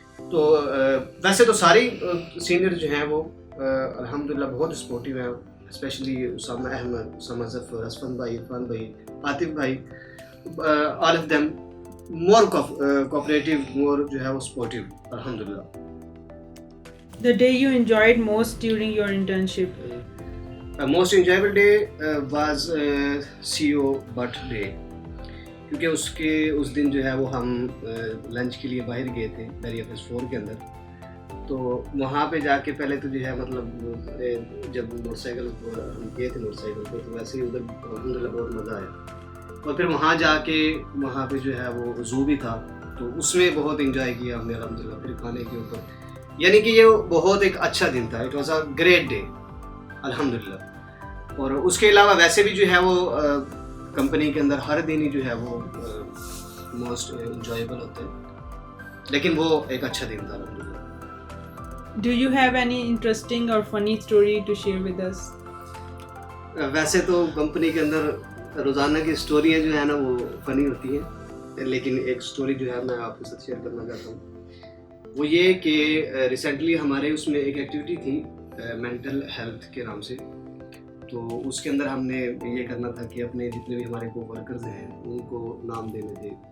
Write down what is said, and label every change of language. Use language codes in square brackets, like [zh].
[ur] تو ویسے تو سارے سینئر جو ہیں وہ الحمدللہ بہت سپورٹیو ہیں، اسپیشلی اسامہ احمد، اسامہ ظفر، اسفند بھائی، عرفان بھائی، عاطف بھائی، [en] all of them more cooperative, more [ur] جو ہے وہ [en] supportive, الحمدللہ. The day you enjoyed most during your internship? Most enjoyable day was CEO birthday, [ur] کیونکہ اس دن جو ہے وہ ہم لنچ کے لیے باہر گئے تھے دریا فیس 4 کے اندر. تو وہاں پہ جا کے پہلے تو جو ہے مطلب جب موٹر سائیکل ہم گئے تھے موٹر سائیکل پہ، تو ویسے ہی ادھر الحمدللہ بہت مزہ آیا. اور پھر وہاں جا کے وہاں پہ جو ہے وہ زو بھی تھا، تو اس میں بہت انجوائے کیا ہم نے الحمدللہ. پھر کھانے کے اوپر یعنی کہ یہ بہت ایک اچھا دن تھا. [en] it was a great day [ur] الحمدللہ. اور اس کے علاوہ ویسے بھی جو ہے وہ کمپنی کے اندر ہر دن ہی جو ہے وہ موسٹ انجوائیبل ہوتا ہے، لیکن وہ ایک اچھا دن تھا الحمدللہ. [en] Do you have any interesting or funny story to share with us? [ur] ویسے تو کمپنی کے اندر روزانہ کی اسٹوریاں جو ہے نا وہ فنی ہوتی ہیں، لیکن ایک اسٹوری جو ہے میں آپ کے ساتھ شیئر کرنا چاہتا ہوں. وہ یہ کہ ریسنٹلی ہمارے اس میں ایک ایکٹیویٹی تھی مینٹل ہیلتھ کے نام سے. تو اس کے اندر ہم نے یہ کرنا تھا کہ اپنے جتنے بھی ہمارے کو ورکرز ہیں ان کو نام دینے تھے.